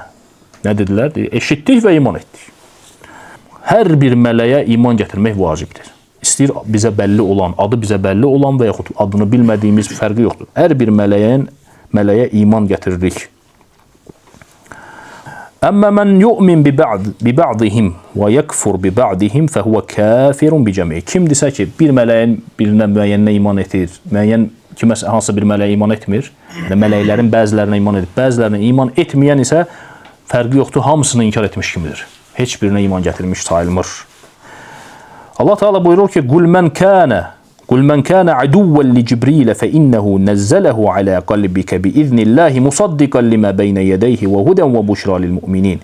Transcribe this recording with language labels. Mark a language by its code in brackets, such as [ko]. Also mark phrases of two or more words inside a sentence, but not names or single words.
[az] Nə dedilər? Eşitdik və iman etdik. Hər bir mələyə iman gətirmək vacibdir. İstəyir bizə bəlli olan, adı bizə bəlli olan və yaxud adını bilmədiyimiz fərqi yoxdur. Hər bir mələyə iman gətiririk. [ar] أما من يؤمن ببعضهم ويكفر ببعضهم فهو كافر بالجميع. [az] Kim desə ki, bir mələyin birinə müəyyəninə iman etir, müəyyən kiməsə hansı bir mələyə iman etmir, yəni mələklərin bəzilərinə iman edib, bəzilərinə iman etməyən isə fərqi yoxdur, hamısını inkar etmiş kimidir. Heç birinə iman gətirmiş sayılmır. Allah Teala buyurur ki, [ar] قل من كان عدوا لجبريل فإنه نزله على قلبك بإذن الله مصدقا لما بين يديه وهدى وبشرى للمؤمنين.